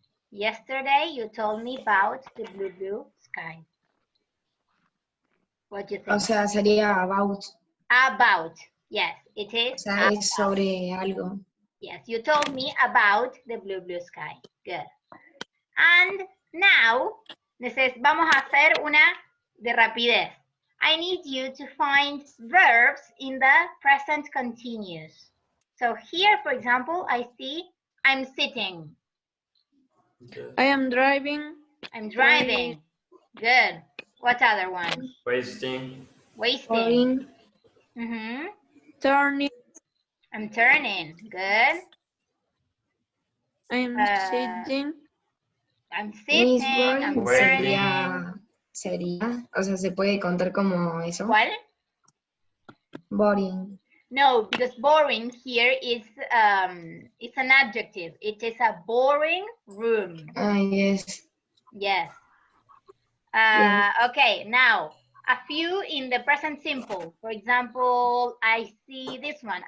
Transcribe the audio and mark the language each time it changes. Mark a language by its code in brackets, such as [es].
[en] Yesterday you told me about the blue sky. What do you think? [es] O sea, sería about. [en] About. Yes, it is. [es] O sea, es sobre algo. [en] Yes, you told me about the blue sky. Good. And now, [es] vamos a hacer una de rapidez. [en] I need you to find verbs in the present continuous. So here, for example, I see I'm sitting. I am driving. I'm driving. Good. What other one? Wasting. Wasting. Turning. I'm turning. Good. I am sitting. I'm sitting. I'm turning. [es] Sería, o sea, se puede contar como eso. ¿Cuál? [en] Boring. No, because boring here is it's an adjective. It is a boring room. Yes. Yes. Okay, now a few in the present simple. For example, I see this one.